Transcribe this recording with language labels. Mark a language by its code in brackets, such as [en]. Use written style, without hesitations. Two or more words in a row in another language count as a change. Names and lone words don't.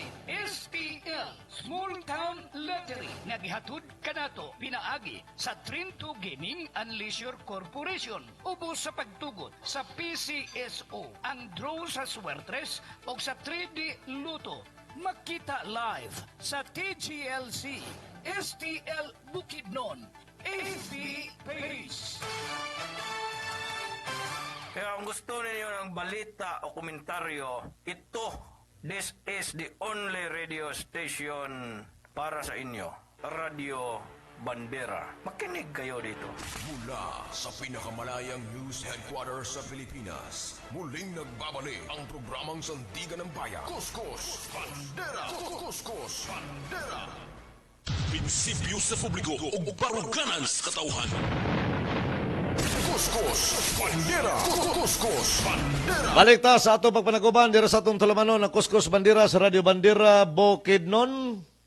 [ceb] STL Small Town Lottery nga gihatod kanato pinaagi sa Trinto Gaming and Leisure Corporation. Ubos sa pagtugot sa PCSO ang draw sa Swertres o sa 3D Luto. Makita live sa TGLC STL Bukidnon AV Pace. [tl] Kaya kung gusto ninyo ng balita o komentaryo, [en] this is the only radio station [tl] para sa inyo. Radio Bandera. Makinig kayo dito. Mula sa pinakamalayang news headquarters sa Pilipinas, muling nagbabalik ang programang Sandigan ng Bayan. Kuskus Bandera! Kuskus Bandera! [ceb] Prinsipyo sa publiko ug baruganan sa katawhan. Kuskus Bandera! Kuskus Bandera! Balik ta sa atong pagpanaguban dira sa atong tulumanon ng Kuskus Bandera sa Radio Bandera Bukidnon.